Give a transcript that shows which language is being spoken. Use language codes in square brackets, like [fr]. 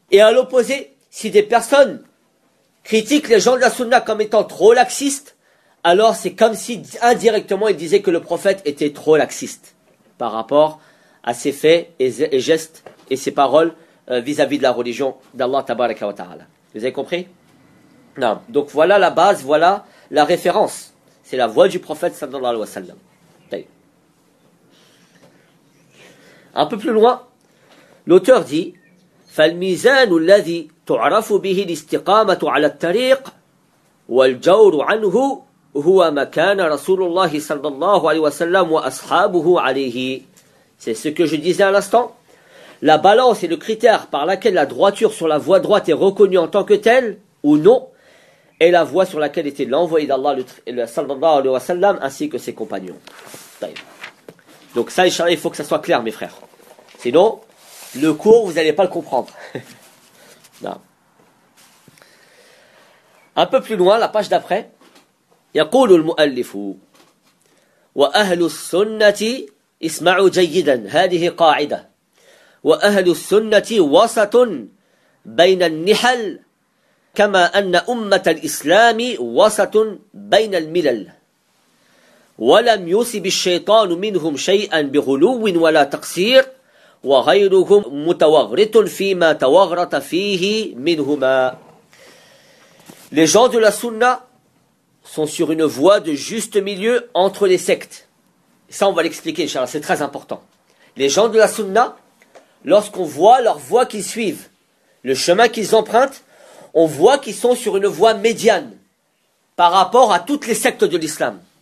[fr] Et à l'opposé, si des personnes critiquent les gens de la sunna comme étant trop laxistes, alors c'est comme si indirectement ils disaient que le prophète était trop laxiste par rapport à ses faits et gestes et ses paroles vis-à-vis de la religion d'Allah [ar] tabaraka wa ta'ala. [fr] Vous avez compris? Non. Donc voilà la base, voilà la référence. C'est la voix du prophète [ar] sallallahu alayhi wa sallam. [fr] Un peu plus loin, l'auteur dit [ar] فَالْمِزَانُ الَّذِي تُعْرَفُ بِهِ الْإِسْتِقَامَةُ عَلَى الطَّرِيقِ وَالْجَوْرُ عَنْهُ هُوَ مَكَانَ رَسُولُ اللَّهِ صَلَّى اللَّهُ عَلَيْهِ وَسَلَّمُ وَأَصْحَابُهُ عَلَيْهِ. [fr] C'est ce que je disais à l'instant. La balance et le critère par laquelle la droiture sur la voie droite est reconnue en tant que telle ou non est la voie sur laquelle était l'envoyé d'Allah le [ar] sallallahu alayhi wa sallam [fr] ainsi que ses compagnons. Donc ça, il faut que ça soit clair, mes frères. Sinon, le cours, vous n'allez pas le comprendre. Non. Un peu plus loin, la page d'après. [ar] يقول المؤلف وأهل السنة اسمعوا جيدا هذه قاعدة وأهل السنة وسط بين النحل كما أن أمة الإسلام وسط بين الملل ولم يصب الشيطان منهم شيئا بغلو ولا تقصير وغيرهم متوغرط فيما توغرط فيه منهما. [fr] Les gens de la sunna sont sur une voie de juste milieu entre les sectes. Ça, on va l'expliquer, Inch'Allah, c'est très important. Les gens de la sunna, lorsqu'on voit leur voie qu'ils suivent, le chemin qu'ils empruntent, on voit qu'ils sont sur une voie médiane par rapport à toutes les sectes de l'islam.